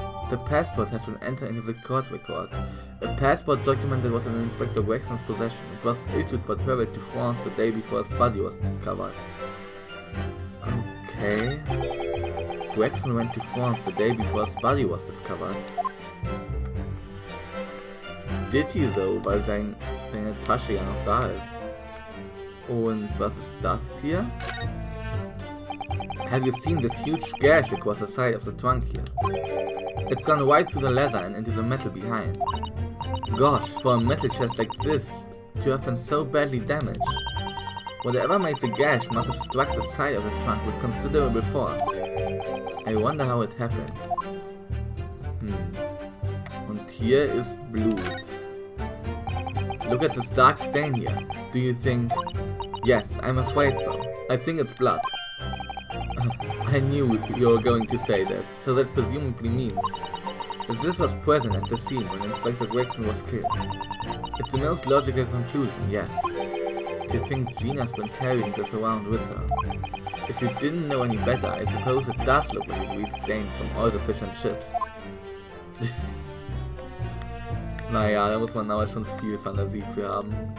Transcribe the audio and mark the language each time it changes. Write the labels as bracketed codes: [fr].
[en] The passport has been entered into the court record. A passport document that was in Inspector Gregson's possession. It was issued for travel to France the day before his body was discovered. Okay. Gregson went to France the day before his body was discovered. Did he though, [de] weil seine Tasche ja noch da ist. Und was ist das hier? [en] Have you seen this huge gash across the side of the trunk here? It's gone right through the leather and into the metal behind. Gosh, for a metal chest like this to have been so badly damaged. Whatever made the gash must have struck the side of the trunk with considerable force. I wonder how it happened. [de] Und hier ist Blut. [en] Look at this dark stain here. Do you think... Yes, I'm afraid so. I think it's blood. I knew you were going to say that, so that presumably means that this was present at the scene when Inspector Gregson was killed. It's the most logical conclusion, yes. To think Gina's been carrying this around with her. If you didn't know any better, I suppose it does look like a grease stain from all the fish and chips. [de] Naja, da muss man aber schon viel Fantasie für haben.